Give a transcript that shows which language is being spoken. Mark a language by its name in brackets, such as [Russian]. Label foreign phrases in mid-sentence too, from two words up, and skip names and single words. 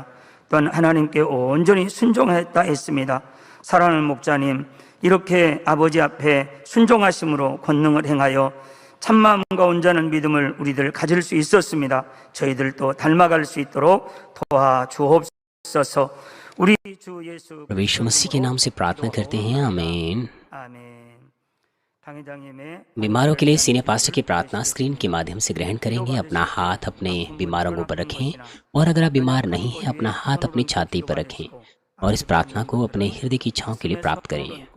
[Korean] 또한 하나님께 온전히 순종했다 했습니다. 사랑하는 목자님, 이렇게 아버지 앞에 순종하심으로 권능을 행하여 참마음과 온전한 믿음을 우리들 가질 수 있었습니다. 저희들도 닮아갈 수 있도록 도와주옵소서. 우리 주 예수 [Hindi] प्रभु यीशु मसीह के नाम से प्रार्थना करते हैं, आमीन। बीमारों के लिए [English] senior pastor [Hindi] की प्रार्थना स्क्रीन के माध्यम से ग्रहण करेंगे। अपना हाथ अपने बीमारों के ऊपर रखें और अगर आप बीमार नहीं हैं, अपना हाथ अपनी छाती पर रखें और इस प्रार्थना को अपने हृदय की इच्छाओं के लिए प्राप्त करें।